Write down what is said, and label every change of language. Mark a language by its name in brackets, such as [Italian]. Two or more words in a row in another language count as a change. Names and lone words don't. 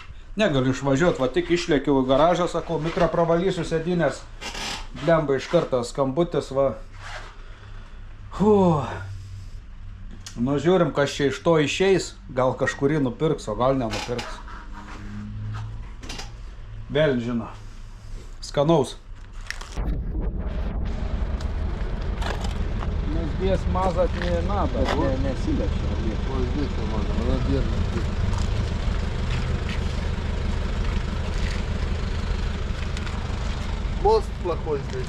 [Lithuanian] Negaliu išvažiuoti, va tik išlėkiau į garažą, sakau, mikrą pravalysiu sėdynės. Blemba iš karto skambutis, va. Nu, žiūrim, kas čia iš to išeis. Gal kažkurį nupirks, o gal nenupirks. Vėl žino. Skanaus. [Russian] Здесь мазать не надо, не сильно. Вот здесь можно, она держит. Мост плохой здесь.